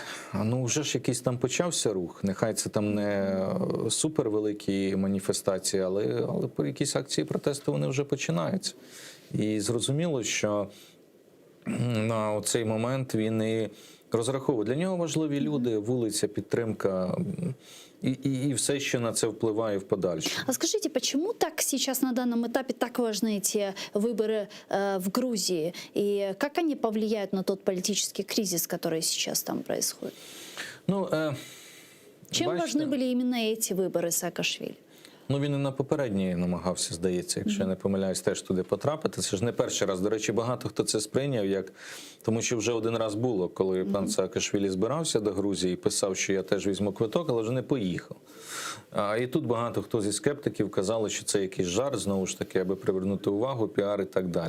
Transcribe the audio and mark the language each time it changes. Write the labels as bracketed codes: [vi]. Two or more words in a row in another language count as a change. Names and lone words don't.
[uk] Ну, вже ж якийсь там почався рух. Нехай це там не супервеликі маніфестації, але по якісь акції протесту вони вже починаються. І зрозуміло, що на цей момент він і розраховує. Для нього важливі люди, вулиця, підтримка и все, що на це впливає в подальшому. [ru] А скажите, почему так сейчас на данном этапе так важны эти выборы в Грузии? И как они повлияют на тот политический кризис, который сейчас там происходит? Ну, Чем [uk] бачите, [ru] важны были именно эти выборы Саакашвили? [uk] Ну, він і на попередній намагався, здається, якщо я не помиляюсь, теж туди потрапити. Це ж не перший раз. До речі, багато хто це сприйняв, як тому що вже один раз було, коли пан Саакашвілі збирався до Грузії і писав, що я теж візьму квиток, але вже не поїхав. І тут багато хто зі скептиків казали, що це якийсь жарт, знову ж таки, аби привернути увагу, піар і так далі.